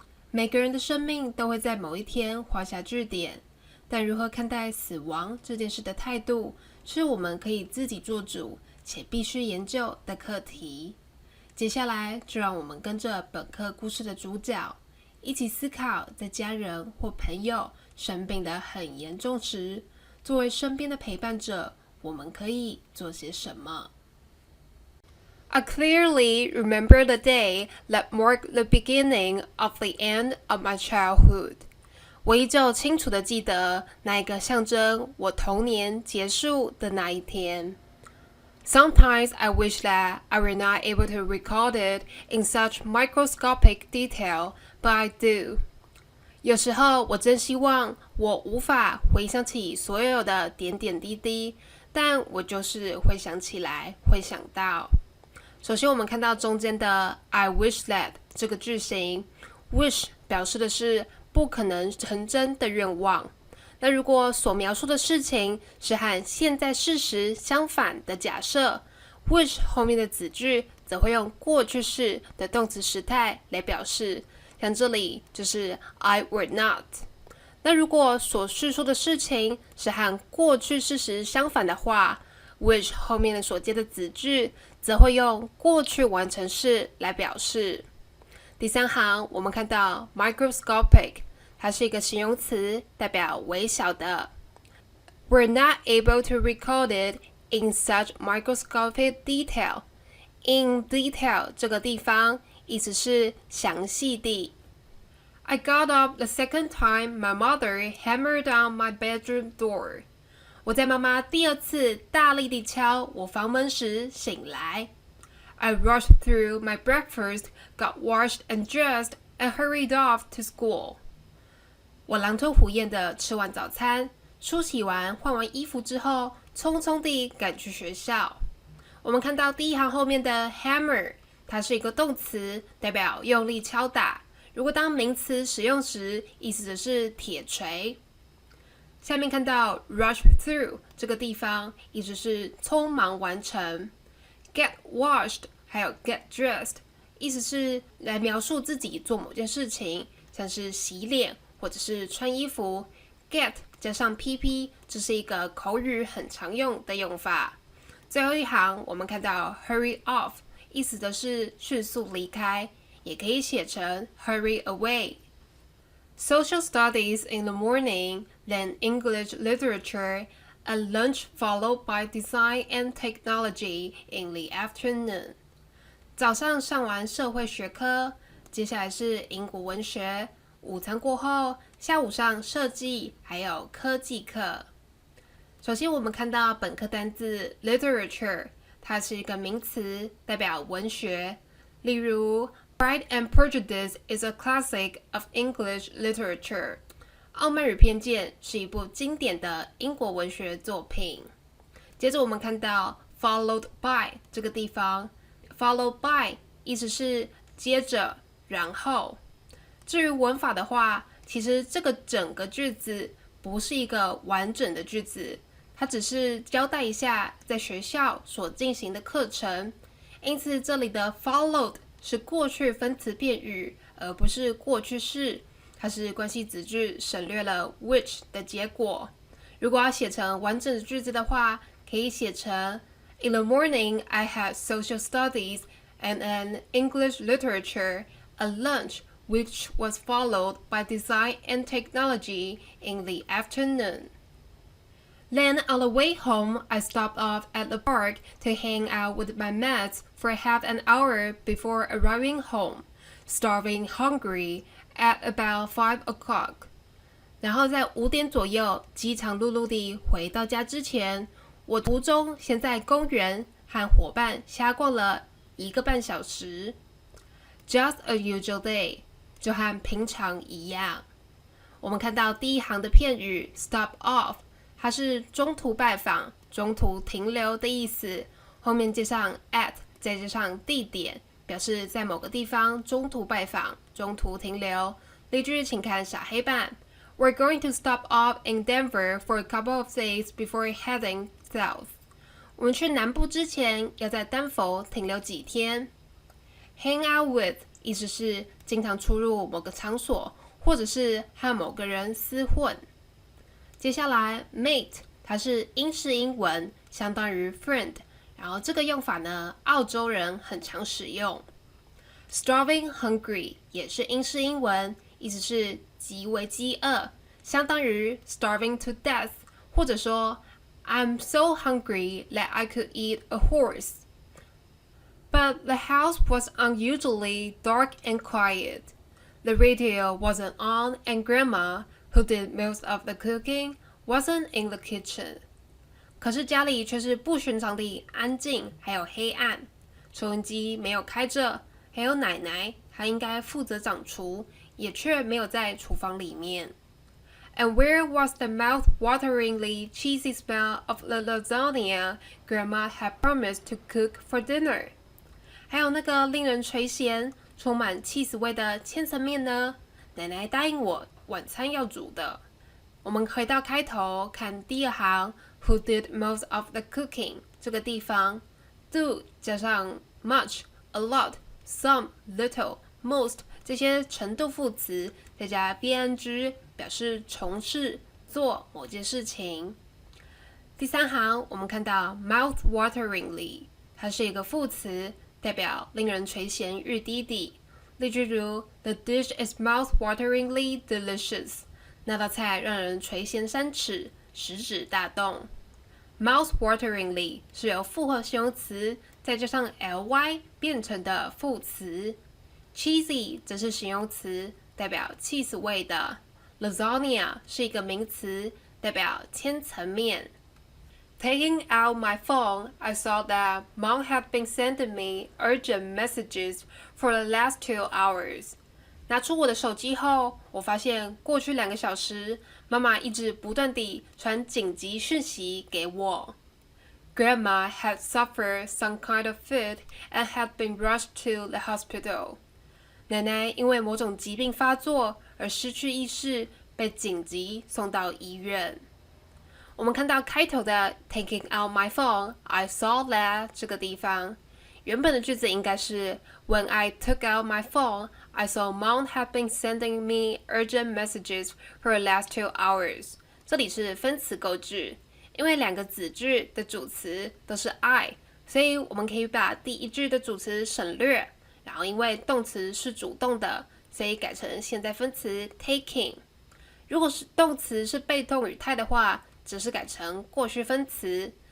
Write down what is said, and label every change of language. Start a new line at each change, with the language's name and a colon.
Chinese: 每个人的生命都会在某一天画下句点，但如何看待死亡这件事的态度，是我们可以自己做主且必须研究的课题。接下来就让我们跟着本课故事的主角一起思考，在家人或朋友生病得很严重时，作为身边的陪伴者，我们可以做些什么？
English: I clearly remember the day that marked the beginning of the end of my childhood.
Chinese: 我依旧清楚地记得那一个象征我童年结束的那一天。
English: Sometimes I wish that I were not able to record it in such microscopic detail, but I do.
Chinese: 有时候我真希望我无法回想起所有的点点滴滴，但我就是会想起来，会想到。首先我们看到中间的
English: I wish that
Chinese: 这个句型， wish 表示的是不可能成真的愿望。那如果所描述的事情是和现在事实相反的假设， wish 后面的子句则会用过去式的动词时态来表示，像这里就是
English: I were not。
Chinese: 那如果所叙述的事情是和过去事实相反的话， which 后面的所接的子句则会用过去完成式来表示。第三行我们看到 microscopic， 它是一个形容词，代表微小的。
English: We're not able to record it in such microscopic detail.
Chinese: In detail 这个地方意思是详细地。
English: I got up the second time my mother hammered on my bedroom door.
Chinese: 我在妈妈第二次大力地敲我房门时醒来。
English: I rushed through my breakfast, got washed and dressed, and hurried off to school.
Chinese: 我狼吞虎咽地吃完早餐，梳洗完换完衣服之后，匆匆地赶去学校。我们看到第一行后面的 hammer， 它是一个动词，代表用力敲打。如果当名词使用时，意思的是铁锤。下面看到 rush through 这个地方，意思是匆忙完成。 get washed 还有 get dressed， 意思是来描述自己做某件事情，像是洗脸或者是穿衣服。 get 加上 pp， 这是一个口语很常用的用法。最后一行我们看到 hurry off， 意思的是迅速离开，也可以写成 hurry away。
English: Social studies in the morning, then English literature, a lunch followed by design and technology in the afternoon.
Chinese: 早上上完社会学科，接下来是英国文学，午餐过后，下午上设计还有科技课。首先我们看到本课单字 literature， 它是一个名词，代表文学。例如
English: Pride and Prejudice is a classic of English literature.
Chinese: 傲慢与偏见是一部经典的英国文学作品。接着我们看到 followed by 这个地方， followed by 意思是接着然后。至于文法的话，其实这个整个句子不是一个完整的句子，它只是交代一下在学校所进行的课程。因此这里的 followed 是过去分词片语，而不是过去式，它是关系子句省略了 which 的结果。如果要写成完整的句子的话，可以写成
English: In the morning I had social studies and an English literature, a lunch which was followed by design and technology in the afternoon. Then on the way home, I stopped off at the park to hang out with my mates for half an hour before arriving home, starving hungry at about 5 o'clock.
Chinese: 然后在5点左右饥肠辘辘地回到家之前，我途中先在公园和伙伴瞎逛了1个半小时。
English: Just a usual day，
Chinese: 就和平常一样。我们看到第一行的片语 stop off， 它是中途拜访、中途停留的意思，后面接上 at， 再加上地点，表示在某个地方中途拜访、中途停留。例句请看小黑板。
English: We're going to stop off in Denver for a couple of days before heading south.
Chinese: 我们去南部之前要在丹佛停留几天。 Hang out with 意思是经常出入某个场所，或者是和某个人厮混。接下来 mate 它是英式英文，相当于 friend， 然后这个用法呢，澳洲人很常使用。
English: Starving hungry
Chinese: 也是英式英文，意思是极为饥饿，相当于
English: starving to death，
Chinese: 或者说
English: I'm so hungry that I could eat a horse. But the house was unusually dark and quiet. The radio wasn't on, and Grandma, who did most of the cooking, wasn't in the kitchen.
Chinese: 可是家里却是不寻常地安静，还有黑暗。收音机没有开着，还有奶奶，她应该负责掌厨，也却没有在厨房里面。
English: And where was the mouth-wateringly cheesy smell of the lasagna Grandma had promised to cook for dinner?
Chinese: 还有那个令人垂涎、充满起司味的千层面呢？奶奶答应我晚餐要煮的。我们回到开头，看第二行 ，
English: Who did most of the cooking
Chinese: 这个地方 ，do 加上 much、a lot、some、little、most 这些程度副词，再加 ing 表示从事、做某件事情。第三行我们看到 mouth-wateringly， 它是一个副词，代表令人垂涎欲滴滴。例句如
English: The dish is mouth-wateringly delicious。
Chinese: 那道菜让人垂涎三尺，食指大动。 Mouth-wateringly 是由复合形容词再加上 ly 变成的副词。 Cheesy 则是形容词，代表起司味的。 Lasagna 是一个名词，代表千层面。
English: Taking out my phone, I saw that Mom had been sending me urgent messages for the last 2 hours.
Chinese: 拿出我的手机后，我发现过去2个小时，妈妈一直不断地传紧急讯息给我。
English: Grandma had suffered some kind of fit and had been rushed to the hospital.
Chinese: 奶奶因为某种疾病发作而失去意识，被紧急送到医院。我们看到开头的
English: Taking out my phone, I saw that
Chinese: 这个地方，原本的句子应该是
English: When I took out my phone, I saw Mom had been sending me urgent messages for the last 2 hours.
Chinese: 这里是分词构句，因为2个子句的主词都是 I， 所以我们可以把第一句的主词省略，然后因为动词是主动的，所以改成现在分词 taking。如果是动词是被动语态的话，只是改成过去分词。